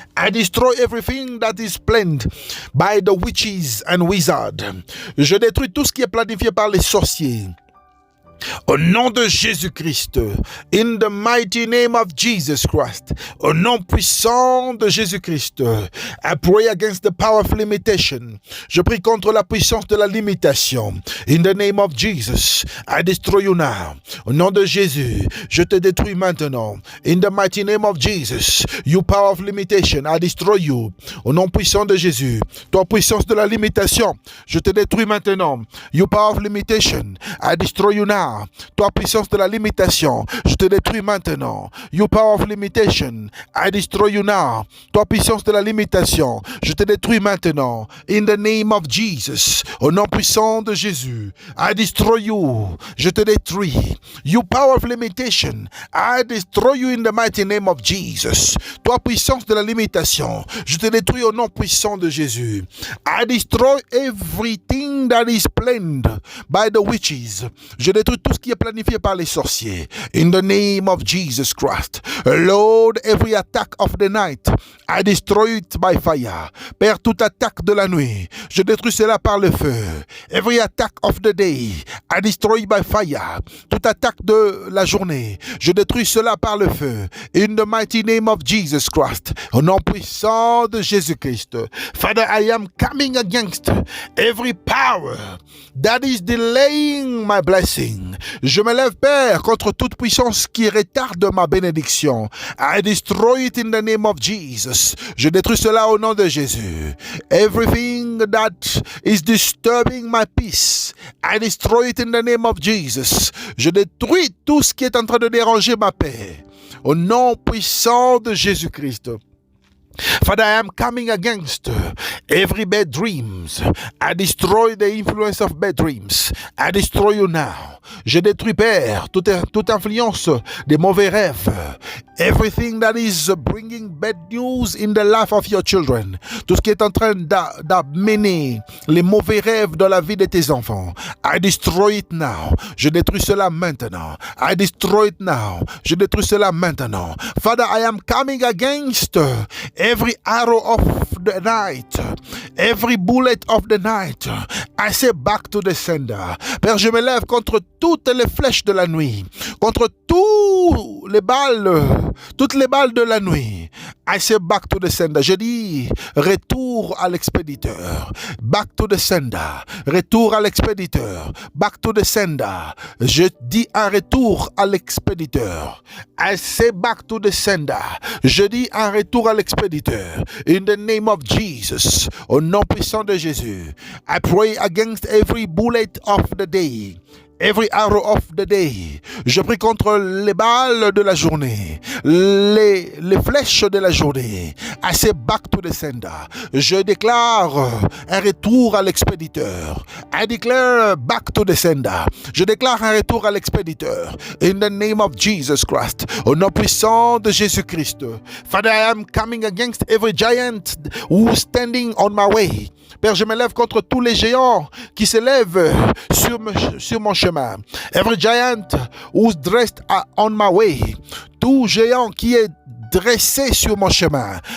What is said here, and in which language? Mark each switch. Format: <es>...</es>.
<en>I destroy everything that is planned by the witches and wizards.</en> <fr>Je détruis tout ce qui est planifié par les sorciers. Au nom de Jésus-Christ,</fr> <en>in the mighty name of Jesus Christ,</en> <fr>au nom puissant de Jésus-Christ,</fr> <en>I pray against the power of limitation.</en> <fr>Je prie contre la puissance de la limitation.</fr> <en>In the name of Jesus, I destroy you now.</en> <fr>Au nom de Jésus, je te détruis maintenant.</fr> <en>In the mighty name of Jesus, you power of limitation, I destroy you.</en> <fr>Au nom puissant de Jésus, toi puissance de la limitation, je te détruis maintenant.</fr> <en>You power of limitation, I destroy you now.</en> <fr>Toi puissance de la limitation, je te détruis maintenant.</fr> <en>You power of limitation, I destroy you now.</en> <fr>Toi puissance de la limitation, je te détruis maintenant.</fr> <en>In the name of Jesus,</en> <fr>au nom puissant de Jésus,</fr> <en>I destroy you.</en> <fr>Je te détruis.</fr> <en>You power of limitation, I destroy you in the mighty name of Jesus.</en> <fr>Toi puissance de la limitation, je te détruis au nom puissant de Jésus.</fr> <en>I destroy everything that is planned by the witches.</en> <fr>Je détruis tout ce qui est planifié par les sorciers.</fr> <en>In the name of Jesus Christ. Lord, every attack of the night, I destroy it by fire.</en> <fr>Père, toute attaque de la nuit, je détruis cela par le feu.</fr> <en>Every attack of the day, I destroy it by fire.</en> <fr>Toute attaque de la journée, je détruis cela par le feu.</fr> <en>In the mighty name of Jesus Christ.</en> <fr>Au nom puissant de Jésus-Christ.</fr> <en>Father, I am coming against every power that is delaying my blessing.</en> <fr>Je me lève, Père, contre toute puissance qui retarde ma bénédiction.</fr> <en>I destroy it in the name of Jesus.</en> <fr>Je détruis cela au nom de Jésus.</fr> <en>Everything that is disturbing my peace, I destroy it in the name of Jesus.</en> <fr>Je détruis tout ce qui est en train de déranger ma paix. Au nom puissant de Jésus-Christ.</fr> <en>Father, I am coming against every bad dreams. I destroy the influence of bad dreams. I destroy you now.</en> <fr>Je détruis, Père, toute influence des mauvais rêves.</fr> <en>Everything that is bringing bad news in the life of your children.</en> <fr>Tout ce qui est en train d'amener les mauvais rêves dans la vie de tes enfants.</fr> <en>I destroy it now.</en> <fr>Je détruis cela maintenant.</fr> <en>I destroy it now.</en> <fr>Je détruis cela maintenant.</fr> <en>Father, I am coming against every arrow of the night, every bullet of the night, I say back to the sender.</en> <fr>Père, je me lève contre toutes les flèches de la nuit, contre toutes les balles de la nuit.</fr> <en>I say back to the sender.</en> <fr>Je dis retour à l'expéditeur.</fr> <en>Back to the sender.</en> <fr>Retour à l'expéditeur.</fr> <en>Back to the sender.</en> <fr>Je dis un retour à l'expéditeur.</fr> <en>I say back to the sender.</en> <fr>Je dis un retour à l'expéditeur.</fr> <en>In the name of Jesus.</en> <fr>Au nom puissant de Jésus.</fr> <en>I pray against every bullet of the day. Every arrow of the day.</en> <fr>Je prie contre les balles de la journée, les flèches de la journée.</fr> <en>I say back to the sender.</en> <fr>Je déclare un retour à l'expéditeur.</fr> <en>I declare back to the sender.</en> <fr>Je déclare un retour à l'expéditeur.</fr> <en>In the name of Jesus Christ.</en> <fr>Au nom puissant de Jésus-Christ.</fr> <en>Father, I am coming against every giant who is standing on my way.</en> <fr>Père, je me lève contre tous les géants qui se lèvent sur mon chemin.</fr> <en>Every giant who's dressed on my way.</en> <fr>Tout géant qui est dressé sur mon chemin.</fr>